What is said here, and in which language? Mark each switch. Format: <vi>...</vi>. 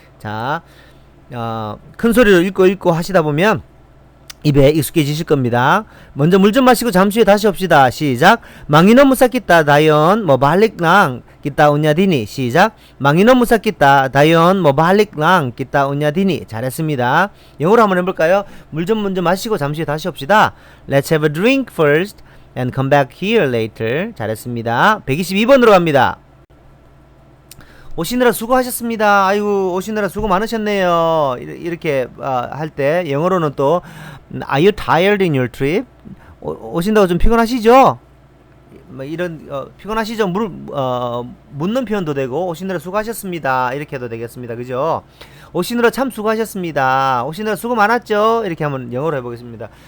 <ko>자, 큰 소리로 읽고 하시다 보면 입에 익숙해지실 겁니다. 먼저 물 좀 마시고 잠시 후에 다시 옵시다. 시작.</ko> <ceb>망이노 무삭기타 다연 모발릭랑 기타 운냐 디니.</ceb> <ko>시작.</ko> <ceb>망이노 무삭기타 다연 모발릭랑 기타 운냐 디니.</ceb> <ko>잘했습니다. 영어로 한번 해볼까요? 물 좀 먼저 마시고 잠시 후에 다시 옵시다.</ko> <en>Let's have a drink first and come back here later.</en> <ko>잘했습니다. 122번으로 갑니다. 오시느라 수고하셨습니다. 아이고, 오시느라 수고 많으셨네요. 이렇게 할 때 영어로는 또</ko> <en>Are you tired in your trip?</en> <ko>오신다고 좀 피곤하시죠? 뭐 이런 피곤하시죠? 묻는 표현도 되고 오시느라 수고하셨습니다. 이렇게 해도 되겠습니다. 그죠? 오시느라 참 수고하셨습니다. 오시느라 수고 많았죠? 이렇게 한번 영어로 해보겠습니다.</ko>